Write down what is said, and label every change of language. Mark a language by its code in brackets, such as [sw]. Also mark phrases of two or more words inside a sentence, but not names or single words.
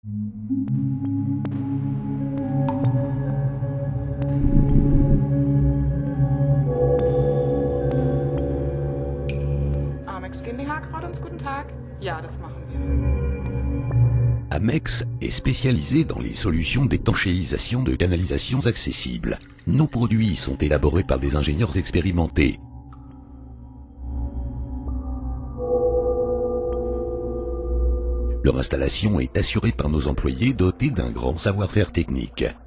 [de] Amex GmbH, Kraut guten Tag. Ja, das machen wir. [fr] Amex est spécialisé dans les solutions d'étanchéisation de canalisations accessibles. Nos produits sont élaborés par des ingénieurs expérimentés. Leur installation est assurée par nos employés dotés d'un grand savoir-faire technique.